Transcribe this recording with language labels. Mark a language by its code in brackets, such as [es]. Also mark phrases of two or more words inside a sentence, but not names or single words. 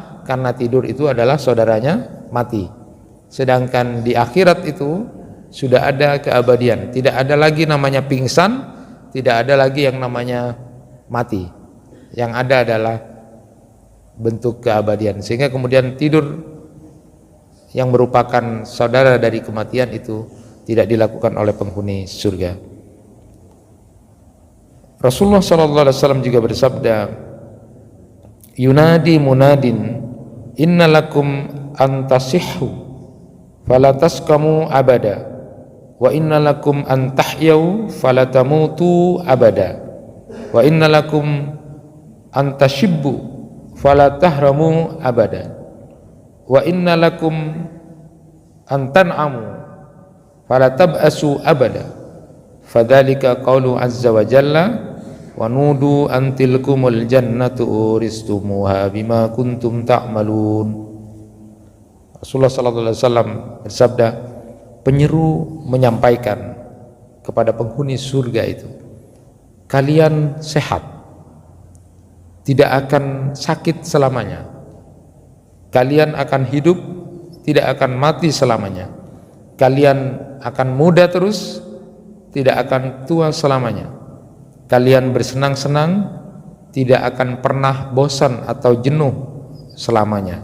[id] Karena tidur itu adalah saudaranya mati. Sedangkan di akhirat itu sudah ada keabadian, tidak ada lagi namanya pingsan, tidak ada lagi yang namanya mati. Yang ada adalah bentuk keabadian, sehingga kemudian tidur yang merupakan saudara dari kematian itu tidak dilakukan oleh penghuni surga. Rasulullah SAW juga bersabda, [ar] ينادي منادٍ إن لكم أن تصحوا فلا تسقموا أبدا وإن لكم أن تحيوا فلا تموتوا أبدا وإن لكم أن تشبوا فلا تهرموا أبدا وإن لكم أن تنعموا فلا تبأسوا أبدا فذلك قول عز وجل ونودوا أن تلكم الجنة أورثتموها بما كنتم تعملون. [id] Rasulullah [ar] صلى الله عليه وسلم [id] bersabda, penyeru menyampaikan kepada penghuni surga itu, kalian sehat, tidak akan sakit selamanya, kalian akan hidup, tidak akan mati selamanya, kalian akan muda terus, tidak akan tua selamanya, kalian bersenang-senang, tidak akan pernah bosan atau jenuh selamanya.